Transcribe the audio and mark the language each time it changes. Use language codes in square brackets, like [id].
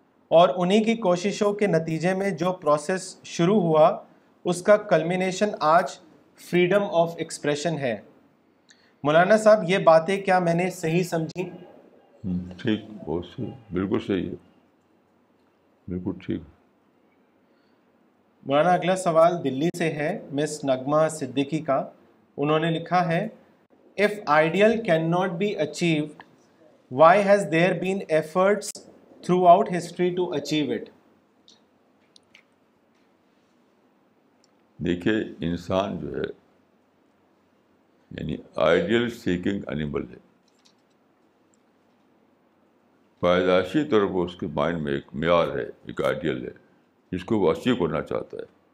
[ur] اور انہی کی کوششوں کے نتیجے میں جو پروسیس شروع ہوا اس کا کلمینیشن آج فریڈم آف ایکسپریشن ہے. مولانا صاحب, یہ باتیں کیا میں نے صحیح سمجھی؟ ٹھیک, بہت صحیح, بالکل صحیح ہے, بالکل ٹھیک. مولانا اگلا سوال دلی سے ہے, مس نغمہ صدیقی کا. انہوں نے لکھا ہے, [en] if ideal cannot be achieved, why has there been efforts throughout history to achieve it? [ur] دیکھیے, انسان جو ہے یعنی آئیڈیل سیکنگ اینیمل ہے. پیدائشی طور پر اس کے مائنڈ میں ایک معیار ہے, ایک آئیڈیل ہے جس کو وہ اچیو کرنا چاہتا ہے.